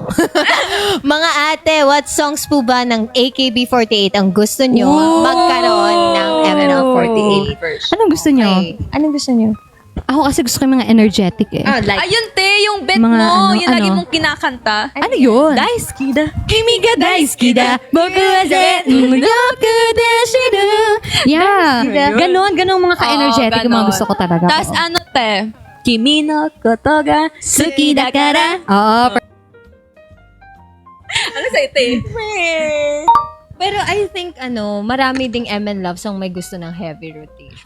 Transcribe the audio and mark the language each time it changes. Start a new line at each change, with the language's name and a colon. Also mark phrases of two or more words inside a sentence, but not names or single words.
Filipino: Mga ate,
English: what songs
Filipino: po ba ng AKB48 ang gusto nyo Ooh. magkaroon ng MNL48? Anong gusto nyo? Okay. Anong gusto nyo? Ako kasi gusto ko yung mga energetic eh. Like, Ayun, te, yung bet Mga mo. ano, yung lagi ano? mong kinakanta. Ano yun?
Japanese: 大好きだ. 君が大好きだ、僕はよくでしる. Yeah.
Filipino: Ganon mga ka-energetic yung mga gusto ko talaga. Tapos Oo. ano, te?
Japanese: 君のことが好きだから.
Filipino: Oo. Ano sa'yo, te? pero
English: I think,
Filipino: marami ding MN Loves ang may gusto ng
English: heavy rotation.